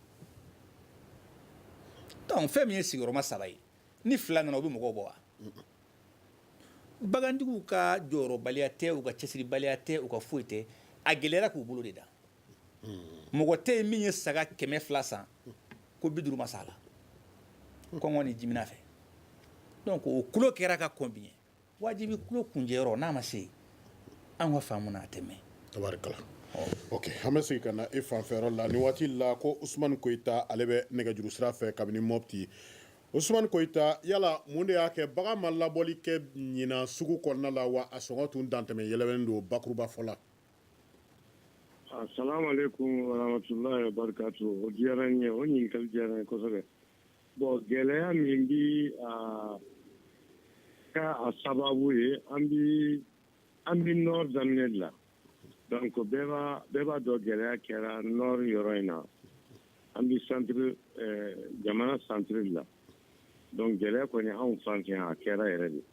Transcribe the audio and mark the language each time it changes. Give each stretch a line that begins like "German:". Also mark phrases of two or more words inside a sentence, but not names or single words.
Bambara: donc fɛn min ye sigiyɔrɔma 3 ye ni 2 nana o bɛ mɔgɔw bɔ wa bagantigiw ka jɔyɔrɔbaliya tɛ u ka cɛsiribaliya tɛ u ka foyi tɛ a gɛlɛyara k'u bolo de da mɔgɔ tɛ yen min ye saga 200 san ko 50 ma sa la kɔngɔ ni jimina fɛ donc o kulo kɛra ka kɔn bi ɲɛ wajibi kulo kunjɛyɔrɔ n'a ma se an ka faamu na a tɛmɛ tabarikala ok an bɛ segin ka na e fanfɛyɔrɔ la ni waati la ko usumani koyita ale bɛ nɛgɛjuru sira fɛ kabini mɔpti usumani koyita yala mun de y'a kɛ bagan ma labɔli kɛ ɲina sugu kɔnɔna la wa a sɔngɔ tun dantɛmɛ yɛlɛbɛnnen don bakuruba fɔ la
Arabic: السلام عليكم ورحمة الله وبركاته
Bambara: o diyara n ye o ɲininkali diyara n ye kosɛbɛ bon gɛlɛya min bi ka a sababu ye an bi nord daminɛ de la donc bɛɛ b'a dɔn gɛlɛya kɛra nord yɔrɔ in na an bi centre jamana centre de la donc gɛlɛya kɔni anw fan fɛ a kɛra yɛrɛ